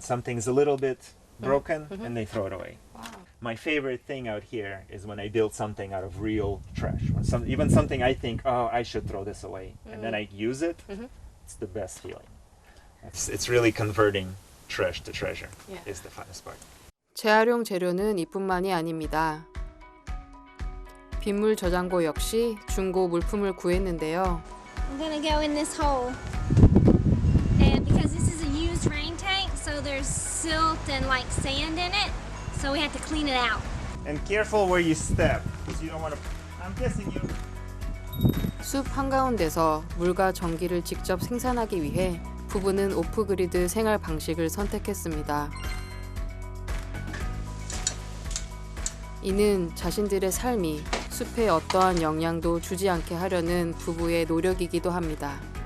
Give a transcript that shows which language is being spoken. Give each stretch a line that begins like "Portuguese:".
English: Something's a little bit broken and they throw it away. Wow. My favorite thing out here is when I build something out of real trash. When even something I think, oh, I should throw this away, and then I use it, it's the best feeling. It's really converting trash to treasure is the funnest part.
Korean: 재활용 재료는 이뿐만이 아닙니다. 빗물 저장고 역시 중고 물품을 구했는데요.
English: I'm gonna go in this hole. And because this is a used rain tank, so there's silt and like sand in it, so we have to clean it out. And careful where you step, because you don't want to. I'm guessing you.
Korean: 숲 한가운데서 물과 전기를 직접 생산하기 위해 부부는 오프그리드 생활 방식을 선택했습니다. 이는 자신들의 삶이 숲에 어떠한 영향도 주지 않게 하려는 부부의 노력이기도 합니다.